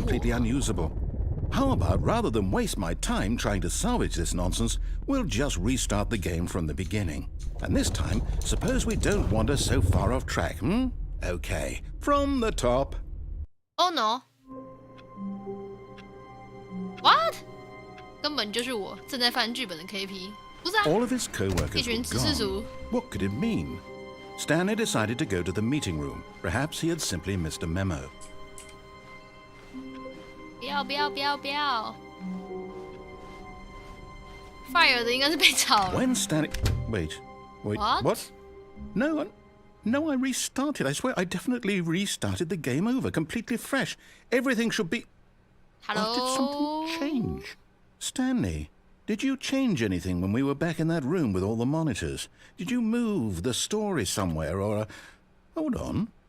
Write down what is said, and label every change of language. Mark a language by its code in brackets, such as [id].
[en] completely unusable. How about, rather than waste my time trying to salvage this nonsense, we'll just restart the game from the beginning. And this time, suppose we don't wander so far off track, Okay, from the top. Oh no. What? [zh] 根本就是我正在翻剧本的 KP， 不是啊？ [en] All of his co-workers [zh] 一群 [en] were [zh] 指示厨。 [en] gone. What could it mean? Stanley decided to go to the meeting room. Perhaps he had simply missed a memo. [zh] 不要 ！Fire 的应该是被炒了。 [en] When Stanley... Wait. What? No, I restarted. I swear I definitely restarted the game over, completely fresh. Everything should be... Hello? Or did something change? Stanley, did you change anything when we were back in that room with all the monitors? Did you move the story somewhere or... Hold on.